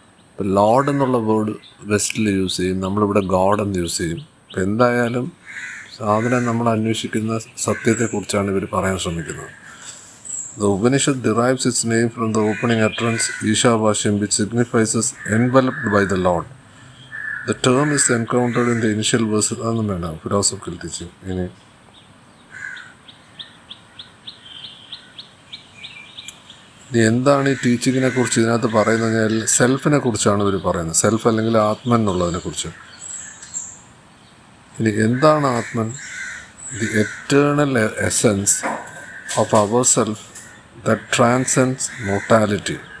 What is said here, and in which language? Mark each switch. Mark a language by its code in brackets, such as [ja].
[ml] ഇപ്പം ലോഡ് എന്നുള്ള word വെസ്റ്റിൽ use ചെയ്യും, നമ്മളിവിടെ ഗോഡ് എന്ന് യൂസ് ചെയ്യും. അപ്പം എന്തായാലും സാധനം നമ്മൾ അന്വേഷിക്കുന്ന സത്യത്തെക്കുറിച്ചാണ് ഇവർ പറയാൻ ശ്രമിക്കുന്നത്. [en] The Upanishad derives its name from the opening utterance Ishavashyam, which signifies as enveloped by the Lord. The term is encountered in the initial verses. [ml] അതൊന്നും വേണ്ട, ഫിലോസഫിക്കൽ ടീച്ചിങ്. ഇനി എന്താണ് ഈ ടീച്ചിങ്ങിനെ കുറിച്ച് ഇതിനകത്ത് പറയുന്നത്? സെൽഫിനെ കുറിച്ചാണ് ഇവർ പറയുന്നത്. സെൽഫ് അല്ലെങ്കിൽ ആത്മൻ എന്നുള്ളതിനെ കുറിച്ച്. ഇനി എന്താണ് atman? [en] The eternal essence of our self that transcends mortality.